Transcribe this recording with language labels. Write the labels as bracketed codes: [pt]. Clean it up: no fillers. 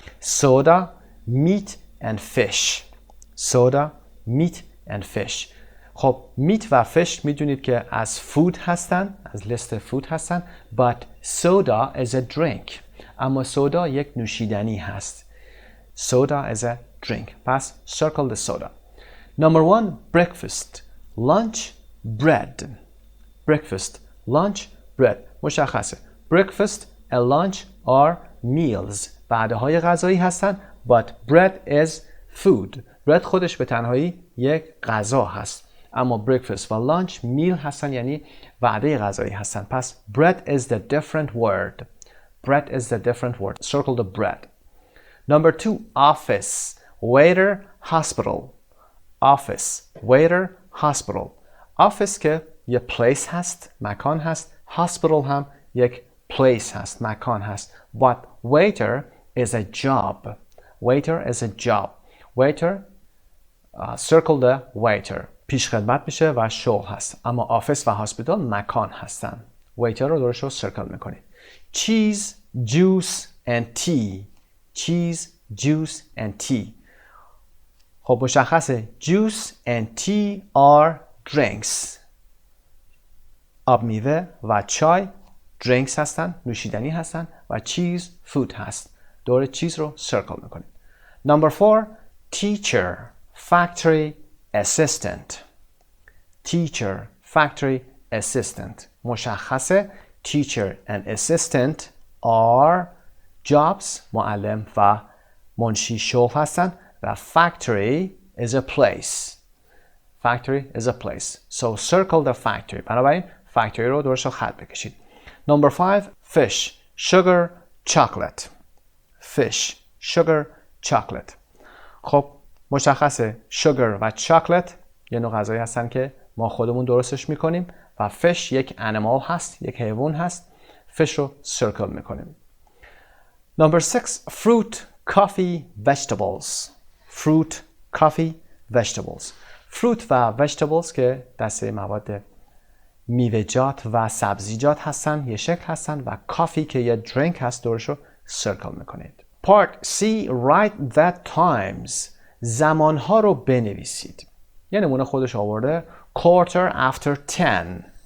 [en] soda, meat and fish. soda, meat and fish. [fa] خب meat و fish میدونید که از food هستن، از لیست food هستن. [en] but soda is a drink. [fa] اما soda یک نوشیدنی هست. [en] soda is a drink. پس circle the soda. Number 1. breakfast. lunch, bread. breakfast, lunch, bread. مشخصه. breakfast and lunch are meals. [fa] وعده‌های غذایی هستن. [en] but bread is food. [fa] bread خودش به تنهایی یک غذا هست. اما breakfast و lunch meal هستن یعنی وعده غذایی هستن. پس [en] bread is the different word. bread is the different word. Circle the bread. Number 2, office, waiter, hospital. office, waiter, hospital. [fa] office که یه place هست، مکان هست. hospital هم یک place هست، مکان هست. [en] But waiter is a job. waiter is a job. waiter, circle the waiter. [fa] پیش خدمت میشه و شغل هست. اما office و هاسپیتال مکان هستن. waiter رو درش رو circle میکنید. [en] cheese, juice and tea. cheese, juice and tea. خب مشخصه juice and tea are drinks. [fa] آب میوه و چای drinks هستن، نوشیدنی هستن و cheese food هست. دور چیز رو circle میکنید. [en] Number 4, teacher, factory assistant. teacher, factory assistant. مشخصه teacher and assistant are jobs، [fa] معلم و منشی شغل هستن [en] و factory is a place. factory is a place. So circle the factory. [fa] بنابراین factory رو دورش رو خط بکشید. [en] Number 5, fish, sugar, chocolate. fish, sugar, chocolate. [fa] خب مشخصه sugar و chocolate یه نوع غذایی هستن که ما خودمون درستش میکنیم و fish یک animal هست، یک حیوان هست. fish رو circle میکنیم. [en] Number 6, fruit, coffee, vegetables. fruit, coffee, vegetables. [fa] fruit و vegetables که دسته مواد میوه‌جات و سبزیجات هستن، یه شکل هستن و کافی که یه درینک هست دورش رو circle میکنید. [en] Part C, write the times. [fa] زمانها رو بنویسید. یه نمونه خودش آورده [en] quarter after 10.